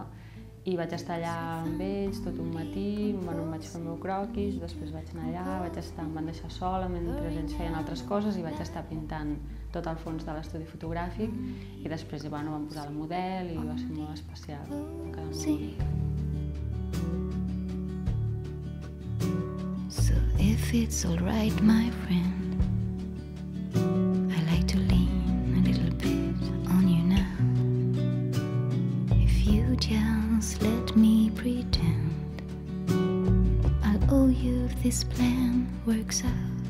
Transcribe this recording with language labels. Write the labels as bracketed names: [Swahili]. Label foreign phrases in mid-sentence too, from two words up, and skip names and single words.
[Catalan] I vaig estar allà amb ells tot un matí, em vaig fer el meu croquis, després vaig anar allà, em van deixar sola mentre ells feien altres coses i vaig estar pintant tot el fons de l'estudi fotogràfic i després van posar la model i va ser molt especial, va quedar molt bonic. [English] So if it's all right, my friend, I like to lean a little bit on you now. If you just let me pretend, I'll owe you if this plan works out.